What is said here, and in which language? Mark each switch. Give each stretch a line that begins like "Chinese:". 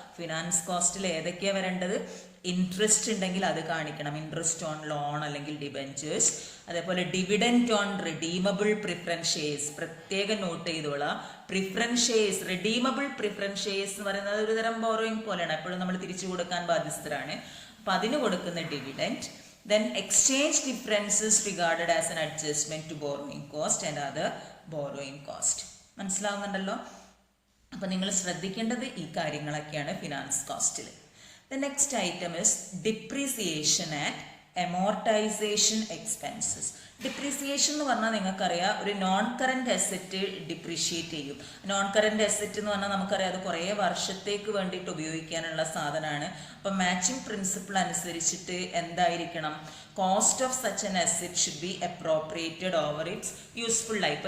Malayalam: Finance കോസ്റ്റിൽ ഏതൊക്കെയാണ് വരേണ്ടത്? Interest ഉണ്ടെങ്കിൽ അത് കാണിക്കണം,
English: interest on loan
Malayalam: അല്ലെങ്കിൽ ഡിബെഞ്ചേഴ്സ്.
English: അതേപോലെ dividend on redeemable preference shares,
Malayalam: പ്രത്യേകം നോട്ട് ചെയ്തോളാം. Preference shares, redeemable preference shares എന്ന് പറയുന്നത് ഒരു തരം ബോറോയിങ് പോലെയാണ്, എപ്പോഴും നമ്മൾ തിരിച്ചു കൊടുക്കാൻ ബാധ്യസ്ഥരാണ്. അപ്പം അതിന് കൊടുക്കുന്ന dividend.
English: Then exchange differences regarded as an adjustment to borrowing cost and other borrowing cost.
Malayalam: മനസ്സിലാവുന്നുണ്ടല്ലോ? അപ്പം നിങ്ങൾ ശ്രദ്ധിക്കേണ്ടത് ഈ കാര്യങ്ങളൊക്കെയാണ് finance കോസ്റ്റിൽ.
English: The next item is depreciation and amortization expenses.
Malayalam: Depreciation എന്ന് പറഞ്ഞാൽ നിങ്ങൾക്കറിയാം, ഒരു നോൺ കറന്റ് അസറ്റ് ഡിപ്രീഷിയേറ്റ് ചെയ്യും. നോൺ കറന്റ് അസറ്റ് എന്ന് പറഞ്ഞാൽ നമുക്കറിയാം അത് കുറേ വർഷത്തേക്ക് വേണ്ടിയിട്ട് ഉപയോഗിക്കാനുള്ള സാധനമാണ്. അപ്പം മാച്ചിങ് പ്രിൻസിപ്പിൾ അനുസരിച്ചിട്ട് എന്തായിരിക്കണം,
English: Cost of such an asset should be appropriated over its useful life.